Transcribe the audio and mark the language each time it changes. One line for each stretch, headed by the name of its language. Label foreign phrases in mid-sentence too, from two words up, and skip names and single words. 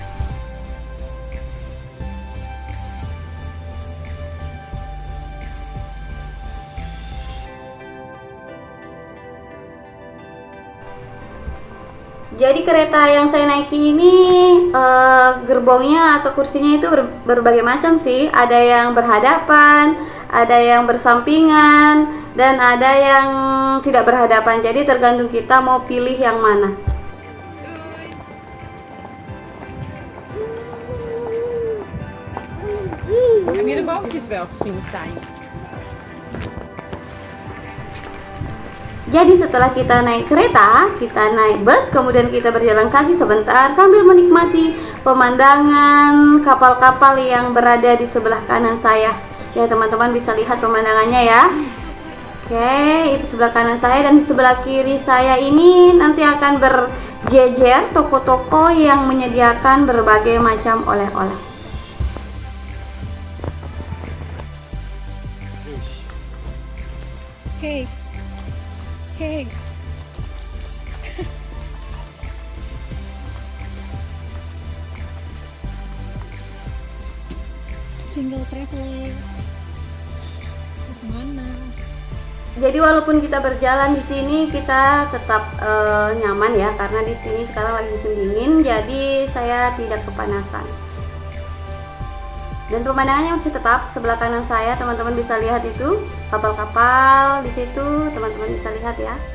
Indonesian: Jadi kereta yang saya naiki ini gerbongnya atau kursinya itu berbagai macam sih. Ada yang berhadapan, ada yang bersampingan, dan ada yang tidak berhadapan. Jadi tergantung kita mau pilih yang mana.
Dutch: Heb je de bootjes wel gezien, Stijn?
Indonesian: Jadi setelah kita naik kereta, kita naik bus, kemudian kita berjalan kaki sebentar sambil menikmati pemandangan kapal-kapal yang berada di sebelah kanan saya. Ya teman-teman bisa lihat pemandangannya ya. Oke, itu sebelah kanan saya, dan di sebelah kiri saya ini nanti akan berjejer toko-toko yang menyediakan berbagai macam oleh-oleh.
Dutch: Kijk.
English: Kijk. Single traveler.
Indonesian: Kemana? Jadi walaupun kita berjalan di sini kita tetap nyaman ya, karena di sini sekarang lagi musim dingin, jadi saya tidak kepanasan. Dan pemandangannya masih tetap sebelah kanan saya, teman-teman bisa lihat itu kapal-kapal di situ, teman-teman bisa lihat ya.